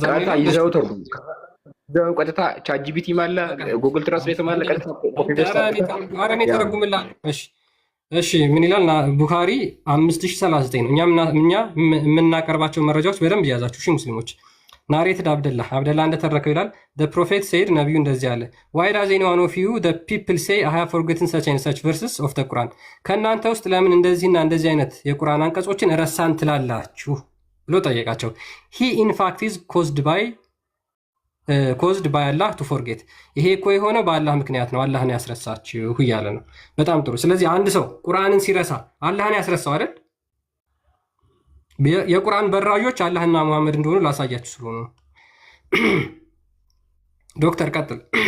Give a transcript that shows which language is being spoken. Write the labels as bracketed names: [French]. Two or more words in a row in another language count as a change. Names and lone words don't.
[Amharic] ቀጥታ ይዘው ተርጉም። ቀጥታ ቻት ጂፒቲ ማለ ጉግል ትራንስሌት ማለ ቀጥታ [English] copy paste [Amharic] አረኔ ተረጉምላ። እሺ ምን ይላል? ቡኻሪ 5039 ነው። እኛ የምናቀርባቸው መረጃዎች በደንብ እያዛችሁ እሺ ሙስሊሞች። ናሬትድ አብደላ እንደተረከው ይላል [English] the prophet said [Amharic] ነብዩ እንደዚህ አለ [English] why does anyone of you the people say I have forgotten such and such verses of the Quran [Amharic] ከእናንተ ውስጥ ለምን እንደዚህና እንደዚህ አይነት የቁርአን አንቀጾችን ረሳን ትላላችሁ ብሎ ጠየቃቸው። [English] he in fact is caused by Allah to forget [Amharic] ይሄ እኮ የሆነው በአላህ ምክንያት ነው፣ አላህን ያስረሳችሁ እያለ ነው። በጣም ጥሩ። ስለዚህ አንድ ሰው ቁርአንን ሲረሳ አላህን ያስረሳው አይደል? የቁርአን በራዦች አላህና መሐመድ እንደሆኑ ላሳያችሁ ስለሆነ ነው። ዶክተር ቀጥል።